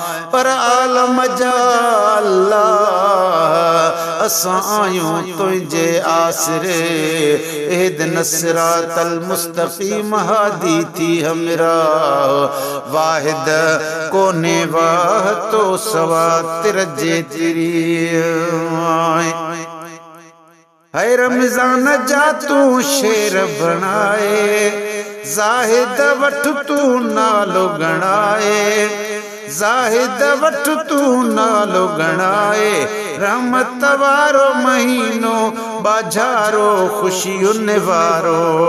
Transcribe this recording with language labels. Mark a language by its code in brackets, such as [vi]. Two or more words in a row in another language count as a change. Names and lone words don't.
[sd] پر عالم جا اللہ، اسان آيون تنهنجي آسري، [ar] اهدنا الصراط المستقيم [sd] هادي ٿي همراهه، واحد ڪونهي واهه تو سوا تر جي تيري. ہے رمضان جا تو شير بڻائي، زاهد وٽ تو نالو ڳڻائي، زاهد وٽ تو نالو ڳڻائي، رحمت وارو مهينو ٻاجهارو خوشيون وارو،